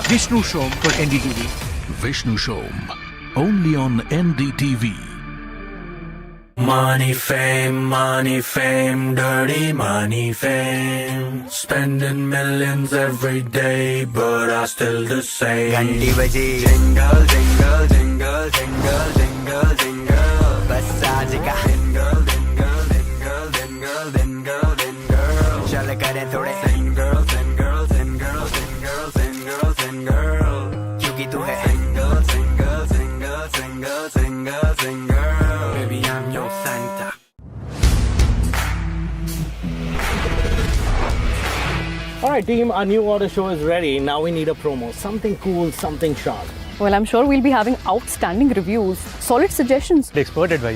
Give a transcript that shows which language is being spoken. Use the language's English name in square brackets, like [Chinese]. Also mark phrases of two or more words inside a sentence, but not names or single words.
[English] Vishnu Shom for NDTV. Vishnu Shom. Only on NDTV. Money, fame, dirty money, fame. Spending millions every day, but I still the same. Ganti baji, jingle, jingle, jingle, jingle, jingle, jingle. [Hindi] बस आज का थोड़े [English] single single single single single single [Hindi] क्योंकि तू है [English] single single single single single single baby I'm your Santa. Alright team, our new order show is ready. Now we need a promo. Something cool, something sharp. Well, I'm sure we'll be having outstanding reviews, solid suggestions, expert advice,